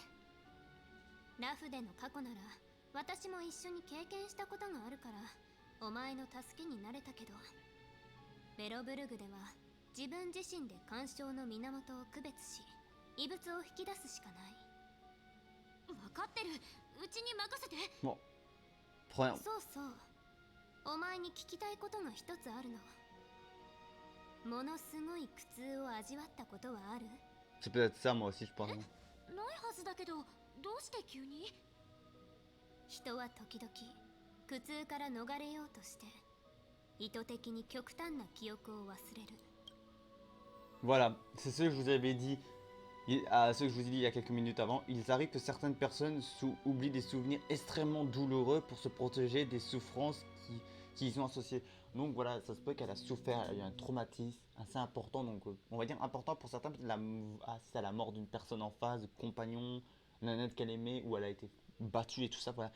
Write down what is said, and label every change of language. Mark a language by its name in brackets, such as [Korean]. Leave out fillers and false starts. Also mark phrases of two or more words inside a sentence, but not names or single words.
[Japanese] ラフでの過去なら私も一緒に経験したことがあるからお前の助けになれたけど、ベロブルグでは自分自身で干渉の源を区別し異物を引き出すしかない。分かってる。うちに任せて。 [French] Bon, première. [Japanese] そうそう。お前に聞きたいことが一つあるの。ものすごい苦痛を味わったことはある？ [French] C'est peut-être ça, moi aussi, je pense. [Japanese] ないはずだけど、どうして急に？人は時々苦痛から逃れようとして意図的に極端な記憶を忘れる。 [French] Voilà, c'est ce que je vous avais dit, ce que je vous ai dit il y a quelques minutes avant. Il arrive que certaines personnes oublient des souvenirs extrêmement douloureux pour se protéger des souffrances qui y sont associées. Donc voilà, ça se peut qu'elle a souffert, elle a eu un traumatisme assez important, donc on va dire important pour certains, c'est à la mort d'une personne en face, de compagnon, d'un être qu'elle aimait, ou elle a été battue et tout ça, voilà.